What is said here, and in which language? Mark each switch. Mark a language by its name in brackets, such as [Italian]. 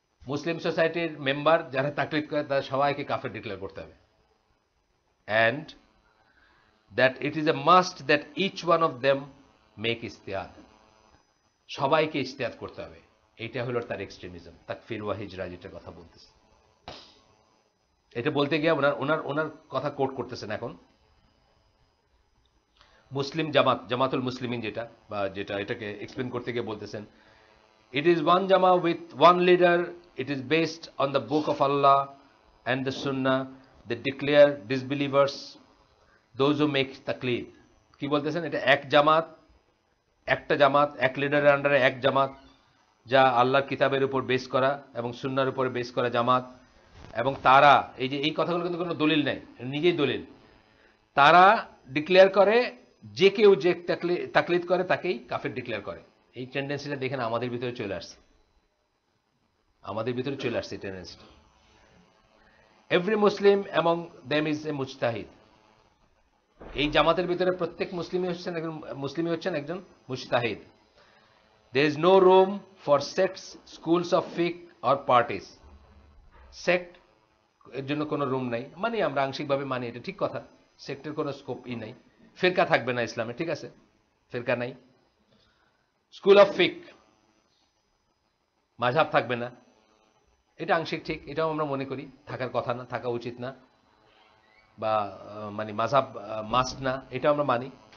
[Bangla] মুসলিম সোসাইটির মেম্বার যারা তাকলিদ করে তাদের সবাইকে কাফের ডিক্লেয়ার করতে হবে, [English] and that it is a must that each one of them make ইস্তেহাদ, [Bangla] সবাইকে ইস্তেহাদ করতে হবে। এইটা হলো তার এক্সট্রিমিজম, তাকফির ওয়া হিজরা যেটা কথা বলতেছে। এটা বলতে গিয়ে ওনার কথা কোট করতেছেন এখন। মুসলিম জামাত, জামাতুল মুসলিমিন যেটা, বা যেটা এটাকে এক্সপ্লেন করতে গিয়ে বলতেছেন, [English] it is one jama with one leader, it is based on the book of Allah and the sunnah, they declare disbelievers those who make taqlid। [Bangla] কি বলতেছেন, এটা এক জামাত, একটা জামাত, এক লিডারের আন্ডারে এক জামাত, যা আল্লাহর কিতাবের উপর বেস করা এবং সুন্নাহর উপর বেস করা জামাত, এবং তারা এই কথাগুলো কিন্তু কোনো দলিল নেই, নিজেই দলিল। তারা ডিক্লেয়ার করে যে কেউ যে তাকলিদ করে তাকেই কাফের ডিক্লেয়ার করে। এই টেন্ডেন্সিটা দেখেন আমাদের ভিতরে চলে আসছে, আমাদের ভিতরে চলে আসছে টেন্ডেন্সিটা। [English] Every Muslim among them is a মুজতাহিদ। [Bangla] এই জামাতের ভিতরে প্রত্যেক মুসলিমই হচ্ছেন একজন মুজতাহিদ। [English] there is no room for sects, schools of fiqh or parties। [Bangla] Sect এর জন্য কোনো রুম নাই, মানে আমরা আংশিকভাবে মানি, এটা ঠিক কথা, সেক্টের কোনো স্কোপই নাই। ফিরকা থাকবে না ইসলামে, ঠিক আছে, ফিরকা নাই। স্কুল অফ ফিক, মাযহাব থাকবে না, এটা আংশিক ঠিক, এটাও আমরা মনে করি থাকার কথা না, থাকা উচিত না, বা মানে মাযহাব মাস্ট না, এটাও আমরা মানি।